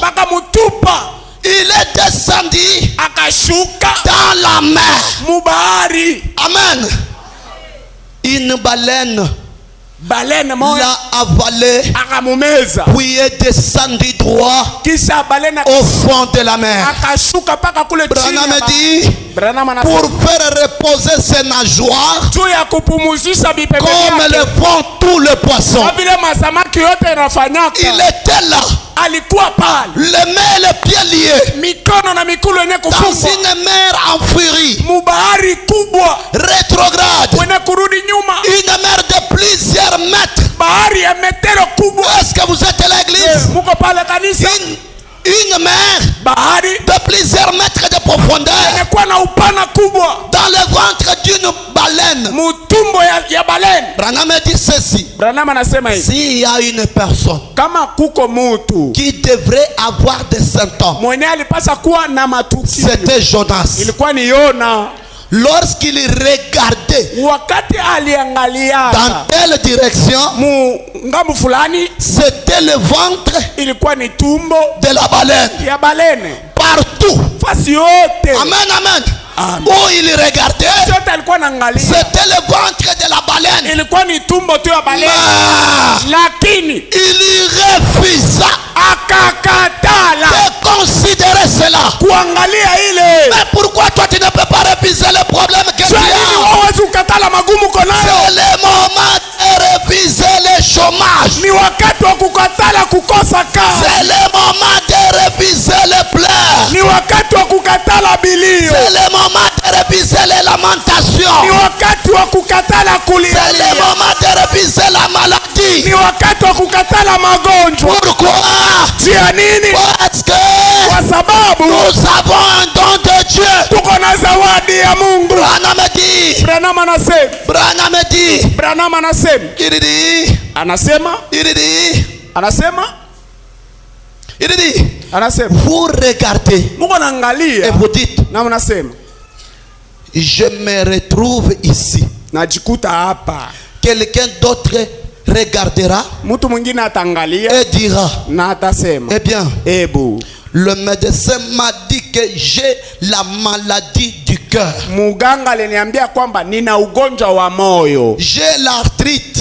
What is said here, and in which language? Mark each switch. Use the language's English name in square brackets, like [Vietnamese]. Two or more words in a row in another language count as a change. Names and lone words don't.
[Swahili] baka mutupa, [French] il est descendu [Swahili] akashuka [French] dans la mer, [Swahili] mubahari. [French] Amen. Une baleine [Swahili] moja [French] l'a avalé, [Swahili] akamumeza, [French] puis est descendu droit [Swahili] kisha balena [French] au fond de la mer. [Swahili] akashuka paka kule chini. [French] Branham dit, pour faire reposer ses nageoires [Swahili] juu ya kupumuzisha bipembe [French] comme le font tous les poissons. [Swahili] vile masamaki yote inafanyaka. [French] Il était là, [Swahili] alikuwa pale, [French] les mains et les pieds liés, [Swahili] mikono na mikulu yenye [French] dans [Swahili] kufungwa, [French] une mer en furie, [Swahili] mubahari kubwa, [French] rétrograde, [Swahili] wenye kurudi nyuma, [French] une mer de plusieurs mètres. [Swahili] bahari ya metero kubwa. [French] Est-ce que vous êtes à l'église? [Swahili] Muko pale kanisa? [French] Une mer [Swahili] bahari [French] de plusieurs mètres de profondeur, [Swahili] imekuwa na upana kubwa, [French] dans le ventre d'une baleine. [Swahili] mutumbo ya baleine. [French] Branham dit ceci, [Swahili] Branham anasema hivi, [French] s'il y a une personne [Swahili] kama kuko mutu [French] qui devrait avoir des symptômes, [Swahili] mwenye alipasa kuwa na matukio, [French] c'était Jonas. [Swahili] ilikuwa ni Yona. [French] Lorsqu'il regardait [Swahili] wakati aliangalia [French] dans telle direction, [Swahili] ngambo fulani, [French] c'était le ventre, [Swahili] ilikuwa ni tumbo [French] de la baleine. [Swahili] ya baleine [French] Partout. [Swahili] fasi yote. [French] Amen, amen. Où il regardait, c'était le ventre de la baleine. [Swahili] ilikuwa ni tumbo tu ya baleine. Lakini [French] il refusa [Swahili] akakatala [French] de considérer cela. [Swahili] Kuangalia ile. [French] Mais pourquoi toi tu ne peux pas refuser le problème que tu as? C'est le moment de refuser le chômage. [Swahili] Ni wakati wa kukatala kukosa kazi. [French] C'est le moment de refuser le pleurs. [Swahili] Ni wakati wa kukatala bilio. [French] C'est le moment de refuser les lamentations. [Swahili] Ni wakati wa kukatala kulia. [French] C'est le moment de refuser la maladie. [Swahili] Ni wakati wa kukatala magonjwa. [French] Pourquoi? [Swahili] Tia nini? [French] Parce que [Swahili] kwa sababu [French] nous avons un don de Dieu. [Swahili] Tuko na zawadi ya Mungu. [French] Branham dit. [Swahili] Branham anasema. [French] Branham dit. [Swahili] Branham anasema. [French] Il dit. [Swahili] Anasema. [French] Il dit. [Swahili] Anasema. [French] Il dit. [Swahili] Anasema. [French] Vous regardez. [Swahili] Mungu naangalia. [French] Et vous dites. [Swahili] Na mnasema. [French] Je me retrouve ici. [Swahili] Najikuta hapa. [French] Quelqu'un d'autre regardera. [Swahili] Mtu mwingine atangalia. [French] Et dira. [Swahili] Na atasema. [French] Eh bien. [Swahili] Ebu. [French] Le médecin m'a dit que j'ai la maladie du cœur. [Swahili] Muganga aliniambia kwamba nina ugonjwa wa moyo. [French] J'ai l'arthrite.